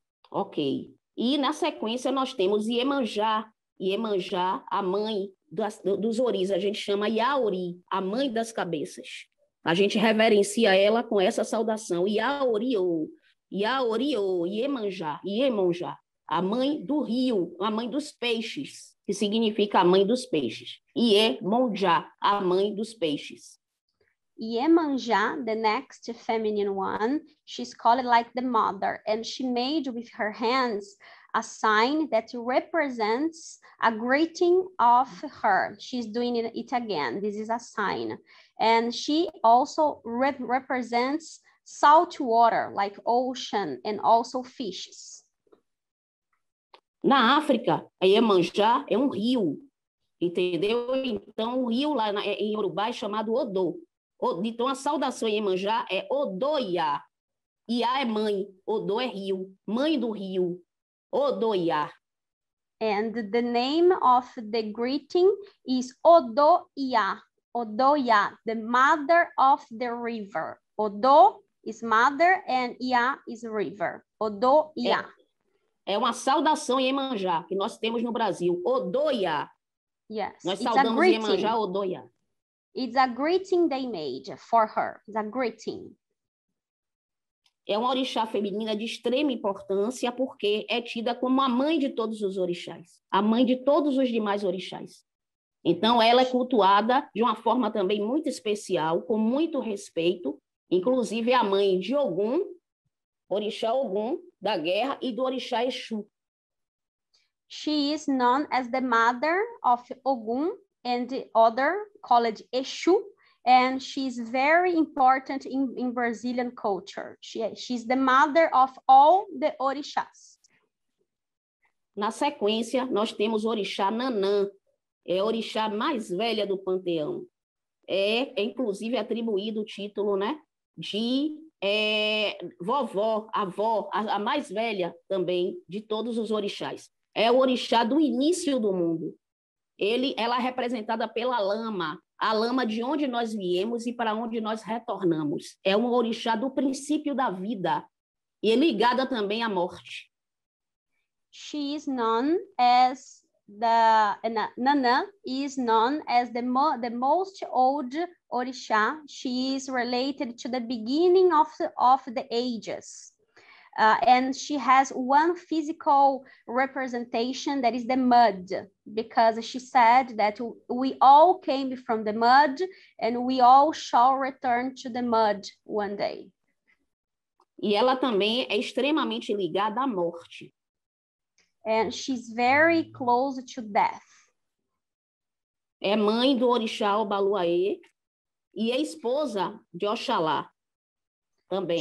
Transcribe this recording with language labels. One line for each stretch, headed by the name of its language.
Portuguese: Ok. E na sequência nós temos Iemanjá. Iemanjá, a mãe dos oris. A gente chama Yaori, a mãe das cabeças. A gente reverencia ela com essa saudação. Yaoriô. Yaoriô, Iemanjá, Iemonjá, a mãe do rio, a mãe dos peixes, que significa a mãe dos peixes. Iemonjá, a mãe dos peixes.
English: Iemanjá, the next feminine one, she's called like the mother, and she made with her hands a sign that represents a greeting of her. She's doing it again. This is a sign. And she also represents salt water, like ocean, and also fishes.
Portuguese: Na África, a Iemanjá é um rio, entendeu? Então, o rio lá em Yorubá é chamado Odô. Então, a saudação em Iemanjá é Odoiá. Iá é mãe, Odô é rio, mãe do rio, Odoiá.
English: And the name of the greeting is Odoiá. Odoiá, the mother of the river. Odô is mother and Iá is river. Odoiá.
Portuguese: É uma saudação em Iemanjá que nós temos no Brasil. Odoiá.
English: Yes,
Portuguese: nós
English: it's
Portuguese: saudamos Iemanjá, Odoiá.
English: It's a greeting they made for her. It's a greeting.
Portuguese: É uma orixá feminina de extrema importância porque é tida como a mãe de todos os orixás, a mãe de todos os demais orixás. Então, ela é cultuada de uma forma também muito especial, com muito respeito, inclusive é a mãe de Ogum, orixá Ogum, da guerra, e do orixá Exu.
English: She is known as the mother of Ogum and the other called Exu, and she's very important in Brazilian culture. She's the mother of all the orixás.
Portuguese: Na sequência, nós temos o orixá Nanã, é a orixá mais velha do panteão. É inclusive atribuído o título, né, de vovó, avó, a mais velha também de todos os orixás. É o orixá do início do mundo. Ela é representada pela lama, a lama de onde nós viemos e para onde nós retornamos. É um orixá do princípio da vida e é ligada também à morte.
English: She is known as Nanã is known as the most old orixá. She is related to the beginning of the ages. And she has one physical representation that is the mud, because she said that we all came from the mud and we all shall return to the mud one day.
Portuguese: E ela também é extremamente ligada à morte.
English: And she's very close to death.
Portuguese: É mãe do orixá Obaluaê e é esposa de Oxalá também.